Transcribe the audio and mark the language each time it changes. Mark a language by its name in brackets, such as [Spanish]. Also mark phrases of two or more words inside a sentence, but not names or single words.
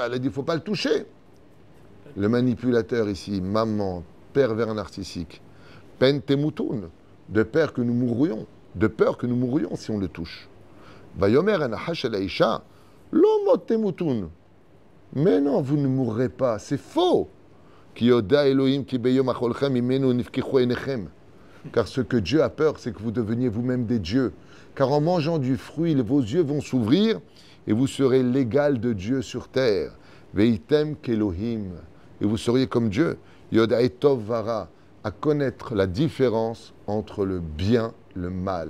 [French] Elle a dit, il ne faut pas le toucher. Le manipulateur ici, maman, pervers narcissique, [Hebrew] pen temoutoun, [French] de peur que nous mourrions, si on le touche. [Hebrew] Vayomer anahash el aisha, lo temoutoun. [French] Mais non, vous ne mourrez pas, c'est faux. [Hebrew] Ki yoda Elohim ki beyom acholchem imenu nifkichu enechem. [French] Car ce que Dieu a peur, c'est que vous deveniez vous-même des dieux. Car en mangeant du fruit, vos yeux vont s'ouvrir et vous serez l'égal de Dieu sur terre. [Hebrew] Veitem kelohim. [French] Et vous seriez comme Dieu. [Hebrew] Yoda etov vara. [French] À connaître la différence entre le bien et le mal.